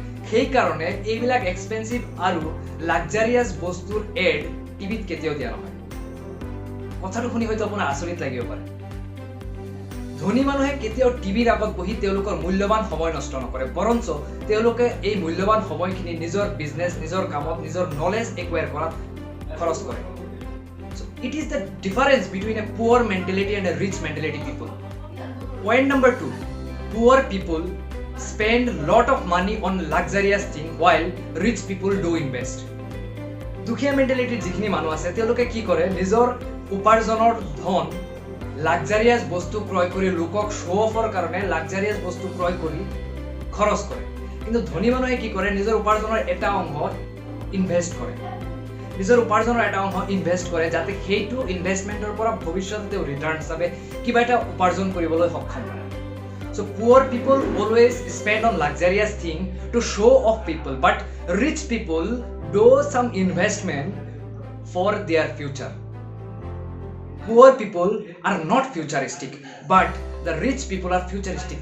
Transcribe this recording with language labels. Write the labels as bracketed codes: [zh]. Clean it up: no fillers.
[as] সেইকাৰণে এইবিলাক এক্সপেঞ্চিভ আৰু লাক্সাৰিয়াছ বস্তুৰ এড টিভিত কেতিয়াও দিয়া নহয়। কথাটো শুনি হয়তো আপোনাৰ আচৰিত লাগিব পাৰে। ধনী মানুহে কেতিয়াও টিভিৰ আগত বহি তেওঁলোকৰ মূল্যৱান সময় নষ্ট নকৰে, বৰঞ্চ তেওঁলোকে এই মূল্যৱান সময়খিনি নিজৰ বিজনেছ, নিজৰ কামত, নিজৰ নলেজ একুৱায়াৰ কৰাত খৰচ কৰে। [en] It is the difference between a poor mentality and a rich mentality people. Point number 2, poor people spend lot of money on luxurious thing while rich people do invest. [as] দুখীয়া মেণ্টেলিটিৰ যিখিনি মানুহ আছে তেওঁলোকে কি কৰে, নিজৰ উপাৰ্জনৰ ধন লাক্সাৰিয়াছ বস্তু ক্ৰয় কৰি লোকক শ্ব' অফৰ কাৰণে লাক্সাৰিয়াছ বস্তু ক্ৰয় কৰি খৰচ কৰে। কিন্তু ধনী মানুহে কি কৰে, নিজৰ উপাৰ্জনৰ এটা অংশ ইনভেষ্ট কৰে, নিজৰ উপাৰ্জনৰ এটা অংশ ইনভেষ্ট কৰে যাতে সেইটো ইনভেষ্টমেণ্টৰ পৰা ভৱিষ্যতে তেওঁ ৰিটাৰ্ণ হিচাপে কিবা এটা উপাৰ্জন কৰিবলৈ সক্ষম হয়। [en] So poor people always spend on luxurious thing to show off people, but rich people do some investment for their future. Poor people are not futuristic, but the rich people are futuristic.